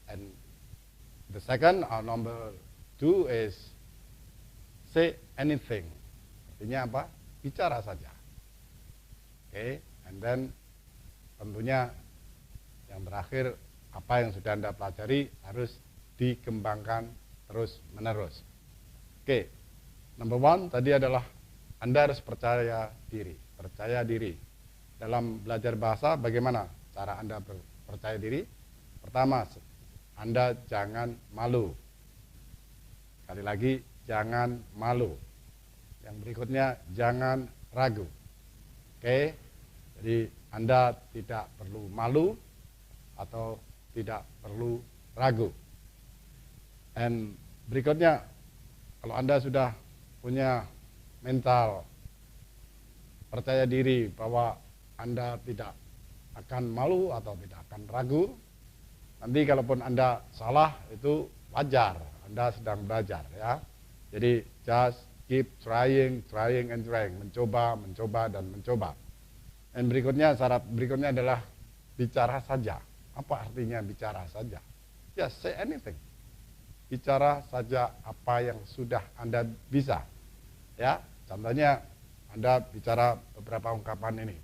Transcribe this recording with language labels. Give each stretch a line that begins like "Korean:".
English: And the second or number 2 is say anything.
Indonesian: Artinya apa? Bicara saja. Oke,
English: and then
Indonesian: tentunya yang terakhir, apa yang sudah Anda pelajari harus dikembangkan terus menerus. Oke, number 1 tadi adalah Anda harus percaya diri. Percaya diri. Dalam belajar bahasa, bagaimana cara Anda percaya diri? Pertama, Anda jangan malu. Sekali lagi, jangan malu. Yang berikutnya, jangan ragu. Oke, jadi Anda tidak perlu malu atau tidak perlu ragu. Dan berikutnya, kalau Anda sudah punya mental percaya diri bahwa Anda tidak akan malu atau tidak akan ragu, nanti kalaupun Anda salah itu wajar, Anda sedang belajar ya. Jadi
English: just keep trying and trying,
Indonesian: mencoba dan mencoba. Dan berikutnya, syarat berikutnya adalah bicara saja. Apa artinya bicara saja?
English: Just say anything.
Indonesian: Bicara saja apa yang sudah Anda bisa. Ya, contohnya Anda bicara beberapa ungkapan ini.